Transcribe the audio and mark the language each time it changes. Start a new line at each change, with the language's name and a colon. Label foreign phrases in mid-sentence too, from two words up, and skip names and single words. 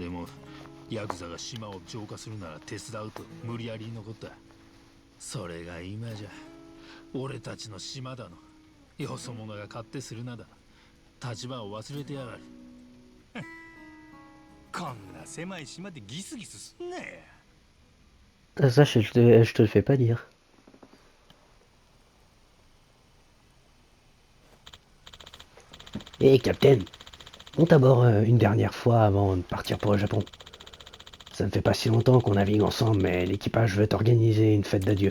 Japanese: でもヤクザが島を浄化するなら手伝うと無理やり残った。それが今じゃ俺たちの島だの、よそ者が勝手するなだ、立場を忘れてやがる。こんな狭い島でギスギスすんなや。
French: Ça, je te le fais pas dire. Hé, Captain, monte à bord une dernière fois avant de partir pour le Japon. Ça ne fait pas si longtemps qu'on navigue ensemble, mais l'équipage veut organiser une fête d'adieu.